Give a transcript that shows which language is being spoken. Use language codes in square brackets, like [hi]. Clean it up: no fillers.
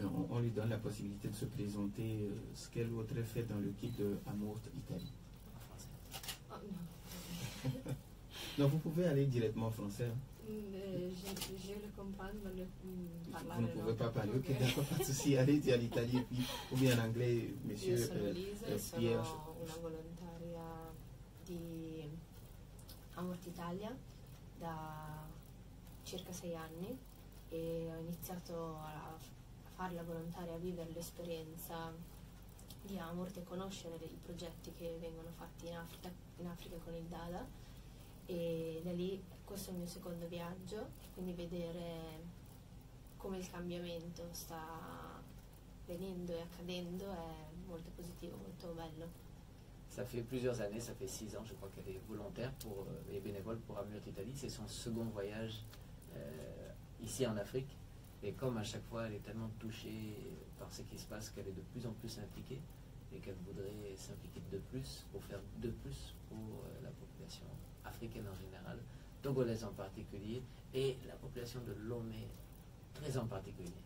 [fr] On lui donne la possibilité de se présenter ce qu'elle voudrait faire dans l'équipe de Amour Italie. Oh, non. Non, vous pouvez aller directement en français. Hein. Je le comprends, mais Vous ne pouvez pas parler, ok, d'accord, pas de souci. Allez à l'Italie ou bien en anglais, monsieur [it] Io sono Lisa, Pierre. sono una volontaria di Amort Italia da circa 6 anni e ho iniziato a fare la volontaria, a vivere l'esperienza di Amort e conoscere i progetti che vengono fatti in Africa con il Dada, e da lì questo è il mio secondo viaggio, quindi vedere come il cambiamento sta venendo e accadendo è molto positivo, molto bello. [fr] Ça fait plusieurs années, ça fait 6 ans, je crois qu'elle est volontaire et bénévole pour Amurt Italie. C'est son second voyage ici en Afrique. Et comme à chaque fois, elle est tellement touchée par ce qui se passe qu'elle est de plus en plus impliquée et qu'elle voudrait s'impliquer de plus pour faire de plus pour la population africaine en général, togolaise en particulier, et la population de Lomé très en particulier.